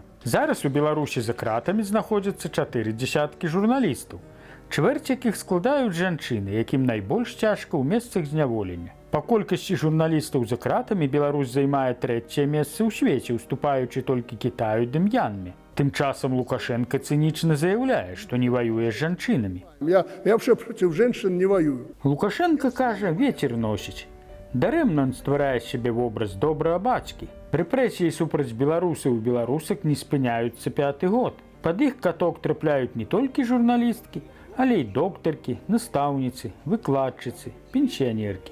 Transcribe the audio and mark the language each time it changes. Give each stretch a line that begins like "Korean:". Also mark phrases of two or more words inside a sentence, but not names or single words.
Belarusian: Зараз у Беларусі за кратамі знаходзяцца 4 дзясяткі журналістаў, чвэрць якіх складаюць жанчыны, якім найбольш цяжка ў месцах зняволення. Па колькасці журналістаў за кратамі Беларусь займае 3е месца ў свеце, уступаючы толькі Кітаю ды М'янме. Тым часам Лукашенко цынічна заяўляе, што не ваюе з жанчынамі.
Russian: Я вообще проти женщин не воюю.
Belarusian: Лукашенко кажа, вецер носіць. Дарэмна ён стварае сябе вобраз добрага бацькі. Рэпрэсіі супраць беларусаў і беларусак не спыняюцца 5-й год. Пад іх каток трапляюць не толькі журналісткі, але і доктаркі, настаўніцы, выкладчыцы, пенсіянеркі.